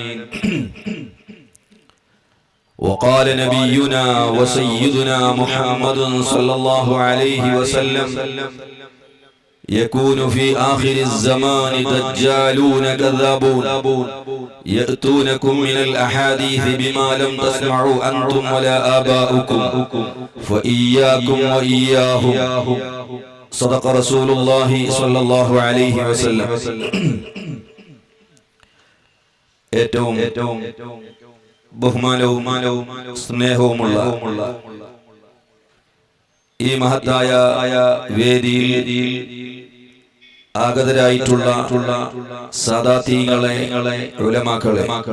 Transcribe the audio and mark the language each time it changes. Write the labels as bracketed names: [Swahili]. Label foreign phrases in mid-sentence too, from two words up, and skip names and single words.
[Arabic] وقال نبينا وسيدنا محمد صلى الله عليه وسلم يكون في آخر الزمان دجالون كذابون يأتونكم من الأحاديث بما لم تسمعوا أنتم ولا آباؤكم فإياكم وإياهم. صدق رسول الله صلى الله عليه وسلم. [Malayalam] ഏറ്റവും ബഹുമാനവും സ്നേഹവുമുള്ള ഈ മഹത്തായ വേദിയിൽ ആഗതരായിട്ടുള്ള സാദാതീങ്ങളെ, ഉലമാക്കളെ,